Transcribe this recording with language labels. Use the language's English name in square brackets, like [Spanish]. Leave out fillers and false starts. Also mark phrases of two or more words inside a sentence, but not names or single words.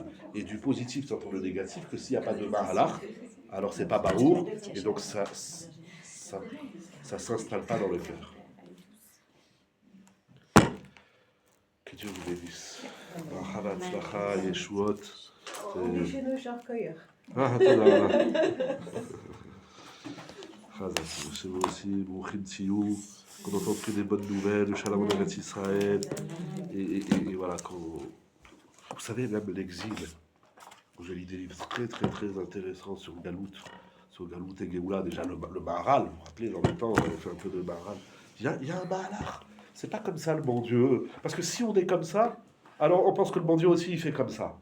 [French] Et du positif, c'est entre le négatif, que s'il n'y a pas de mahalach, alors c'est pas barour, et donc ça s'installe pas dans le cœur. Que Dieu vous bénisse. [Hebrew] ברכה והצלחה ישועות. [French] On dit chez nous, Jean Coyer. [Hebrew] Ah, תודה רבה. חזק, [French] c'est vous aussi, [Hebrew] ברוכים תהיו, [French] qu'on entende que des bonnes nouvelles, le Shalom en Eretz Israël, et voilà, vous savez, même l'exil, j'ai lu des livres très très très intéressants sur Galout et Géoula, déjà le Maharal, vous vous rappelez, dans le temps, on avait fait un peu de Maharal, il y a un Mahalach, c'est pas comme ça le bon Dieu, parce que si on est comme ça, alors on pense que le bon Dieu aussi il fait comme ça.